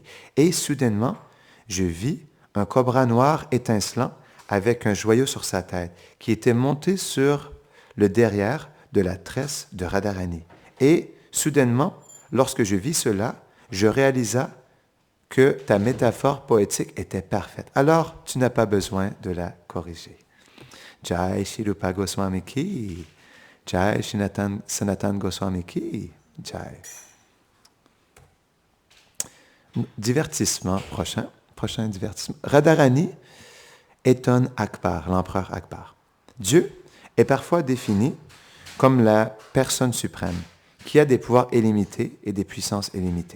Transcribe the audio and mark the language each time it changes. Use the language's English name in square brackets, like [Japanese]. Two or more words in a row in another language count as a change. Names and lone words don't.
[French] Et soudainement, je vis un cobra noir étincelant avec un joyau sur sa tête qui était monté sur le derrière de la tresse de Radharani. Et soudainement, lorsque je vis cela, je réalisa que ta métaphore poétique était parfaite. Alors, tu n'as pas besoin de la corriger. [Hindi] जय श्री रूप गोस्वामी की, जय श्री सनातन गोस्वामी की, जय. [French] Divertissement, prochain divertissement. Radharani étonne Akbar, l'empereur Akbar. Dieu est parfois défini comme la personne suprême, qui a des pouvoirs illimités et des puissances illimitées.